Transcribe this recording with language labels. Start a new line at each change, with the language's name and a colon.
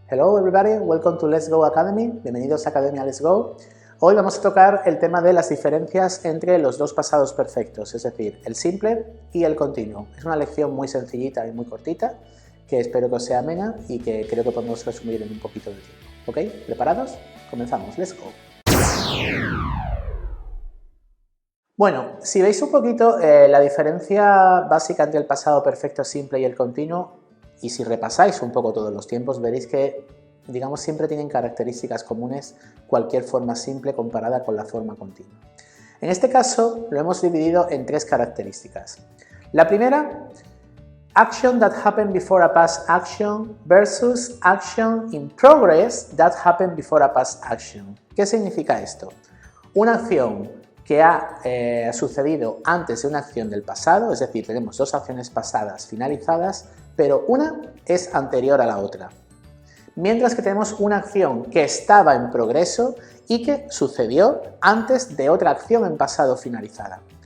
English: Hello everybody, welcome to Let's Go Academy.
Spanish: Bienvenidos a Academia Let's Go. Hoy vamos a tocar el tema de las diferencias entre los dos pasados perfectos, es decir, el simple y el continuo. Es una lección muy sencillita y muy cortita, que espero que os sea amena y que creo que podemos resumir en un poquito de tiempo. ¿Ok? ¿Preparados? Comenzamos.
English: Let's go.
Spanish: Bueno, si veis un poquito la diferencia básica entre el pasado perfecto simple y el continuo, y si repasáis un poco todos los tiempos, veréis que, digamos, siempre tienen características comunes cualquier forma simple comparada con la forma continua. En este caso lo hemos dividido en tres características. La primera,
English: action that happened before a past action versus action in progress that happened before a past action.
Spanish: ¿Qué significa esto? Una acción que ha sucedido antes de una acción del pasado, es decir, tenemos dos acciones pasadas finalizadas, pero una es anterior a la otra. Mientras que tenemos una acción que estaba en progreso y que sucedió antes de otra acción en pasado finalizada.